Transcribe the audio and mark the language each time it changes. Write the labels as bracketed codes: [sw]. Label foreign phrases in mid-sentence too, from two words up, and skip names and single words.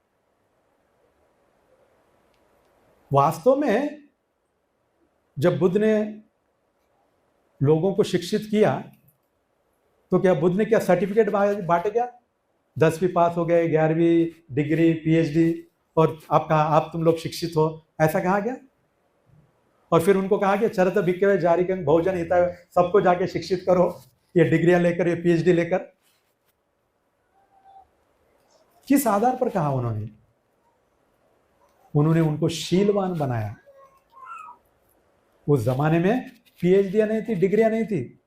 [hi] वास्तव में जब बुद्ध ने लोगों को शिक्षित किया तो क्या बुद्ध ने क्या सर्टिफिकेट बांटे? क्या 10वीं पास हो गए, 11वीं डिग्री, पीएचडी, और आप तुम लोग शिक्षित हो, ऐसा कहा गया? और फिर उनको कहा गया [pi] चरत भिक्खवे जारिकं बहुजन हिताय, [hi] सबको जाके शिक्षित करो, ये डिग्रियां लेकर, ये पीएचडी लेकर। किस आधार पर कहा उन्होंने? उन्होंने उनको शीलवान बनाया। उस जमाने में पीएचडी नहीं थी, डिग्रियां नहीं थी।